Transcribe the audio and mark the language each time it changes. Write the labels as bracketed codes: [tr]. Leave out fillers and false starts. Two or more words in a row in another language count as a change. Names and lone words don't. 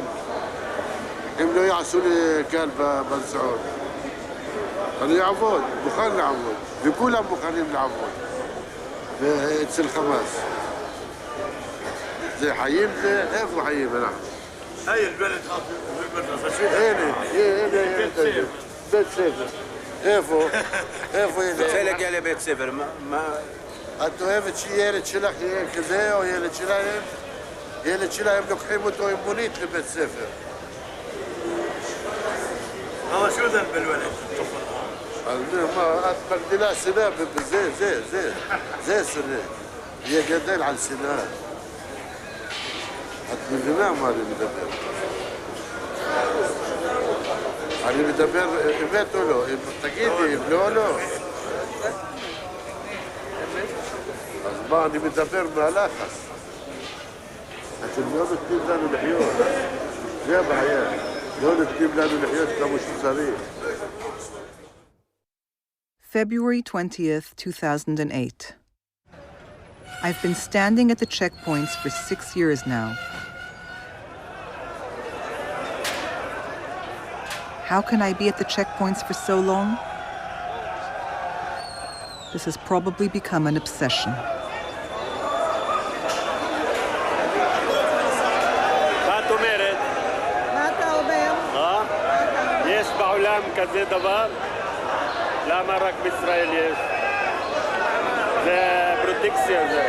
[he] הם לא יעשו לי קל בנסיעות. אני אעבוד, מוכן לעבוד, וכולם מוכנים לעבוד. אצל חמאס. זה חיים, זה איפה חיים אנחנו? היי, [ar] البلد خاطر [he] הנה, בית ספר. איפה? איפה ילד? רוצה להגיע לבית ספר, מה? את אוהבת שילד שלך יהיה כזה, או ילד שלהם? ילד שלהם לוקחים אותו עם מונית לבית ספר. [ar] شو ذنب الولد؟ [he] ما את מגדילה שנאה זה שנאה. יהיה גדל על שנאה. את מבינה מה אני מדבר? אני מדבר אמת או לא? תגידי, אם לא או לא. אז מה, אני מדבר מהלחץ. אתם לא נותנים לנו לחיות. זה הבעיה. לא נותנים לנו לחיות כמו שצריך. [en] February 20th, 2008. I've been standing at the checkpoints for 6 years now. How can I be at the checkpoints for so long? This has probably become an obsession. [he] יש בעולם כזה דבר? למה רק בישראל יש? זה פרוטקציה זה.